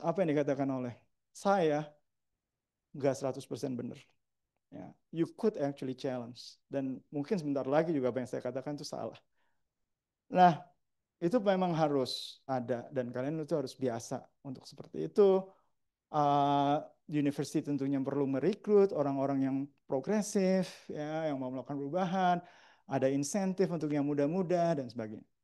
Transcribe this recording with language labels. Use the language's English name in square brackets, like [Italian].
[Indonesian] Apa yang dikatakan oleh saya nggak 100% benar. [English] Ya, you could actually challenge. [Indonesian] Dan mungkin sebentar lagi juga apa yang saya katakan itu salah. Nah, itu memang harus ada dan kalian itu harus biasa untuk seperti itu. University tentunya perlu merekrut orang-orang yang progresif, ya, yang mau melakukan perubahan, ada insentif untuk yang muda-muda dan sebagainya.